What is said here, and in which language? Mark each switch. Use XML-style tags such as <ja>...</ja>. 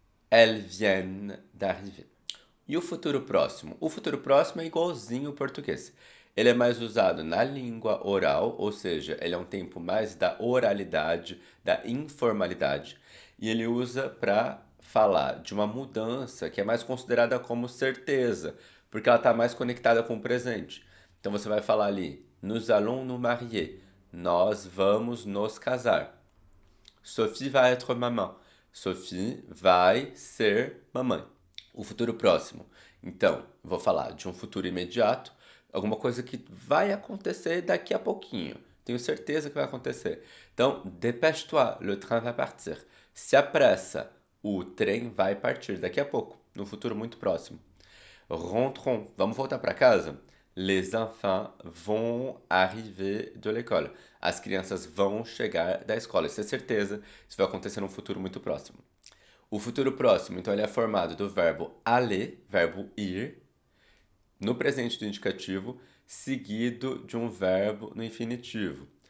<fr>Elles viennent d'arriver.</fr> <pt>E o futuro próximo? O futuro próximo é igualzinho ao português. Ele é mais usado na língua oral, ou seja, ele é um tempo mais da oralidade, da informalidade. E ele usa para falar de uma mudança que é mais considerada como certeza, porque ela está mais conectada com o presente. Então você vai falar ali,</pt> <fr>nous allons nous marier.</fr> <pt>Nós vamos nos casar. Sophie vai</pt> <fr>être maman.</fr> <pt>Sophie vai ser mamãe. O futuro próximo. Então, vou falar de um futuro imediato, alguma coisa que vai acontecer daqui a pouquinho. Tenho certeza que vai acontecer. Então,</pt> <fr>dépêche-toi, le train va partir.</fr> <pt>Se apressa, o trem vai partir daqui a pouco, no futuro muito próximo.</pt> <fr>Rentrons,</fr> <pt>vamos voltar para casa?</pt> <fr>Les enfants vont arriver de l'école.</fr> <pt>As crianças vão chegar da escola. Isso é certeza, isso vai acontecer num futuro muito próximo. O futuro próximo, então, ele é formado do verbo aller, verbo ir, no presente do indicativo, seguido de um verbo no infinitivo.</pt>